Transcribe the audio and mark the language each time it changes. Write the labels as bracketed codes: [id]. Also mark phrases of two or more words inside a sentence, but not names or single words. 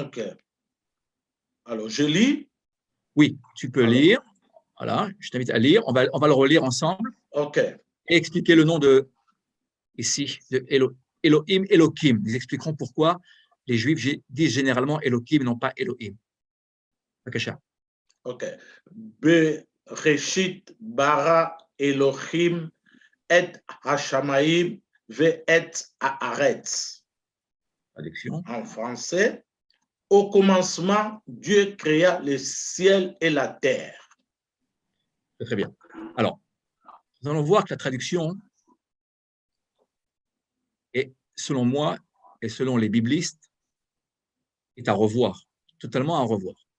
[fr] Ok. Alors, je lis. Oui, tu peux lire. Voilà, je t'invite à lire. On va le relire ensemble. OK. Et expliquer le nom de, ici, de Elohim, Elohim. Nous expliquerons pourquoi les Juifs disent généralement Elohim, non pas Elohim. Bakasha. [he] OK. בראשית ברא אלהים את השמים ואת הארץ. [fr] Traduction. En français, au commencement, Dieu créa le ciel et la terre. Très bien. Alors, nous allons voir que la traduction est, selon moi et selon les biblistes, est à revoir, totalement à revoir.